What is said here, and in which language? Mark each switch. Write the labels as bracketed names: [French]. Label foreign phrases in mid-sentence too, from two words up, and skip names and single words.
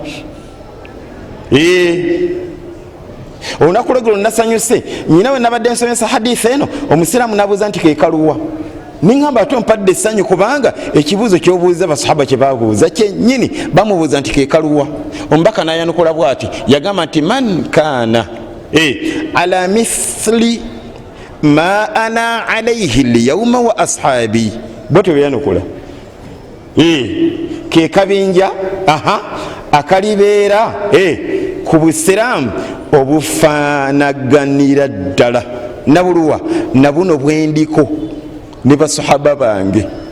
[Ganda] Olunaku lweggulo nasanyuse nyina we nabadde nsomesa hadithi eno omusiraamu nabuuza nti kekaluwa. Niŋŋamba ate ompadde essanyu kubanga ekibuuzo ky'obuuza basahaba kye baabuuza kyennyini bamubuuza nti kekaluwa. Omubaka n'ayanukula bw'ati yagamba nti [Arabic] من كان على مثل ما أنا عليه اليوم وأصحابي. [Ganda] Bwetyo byeyanukula kekabinja akalibeera ku busiraamu obufaanaganira ddala nabuluwa nabuno bwendiko ne basahaba bange.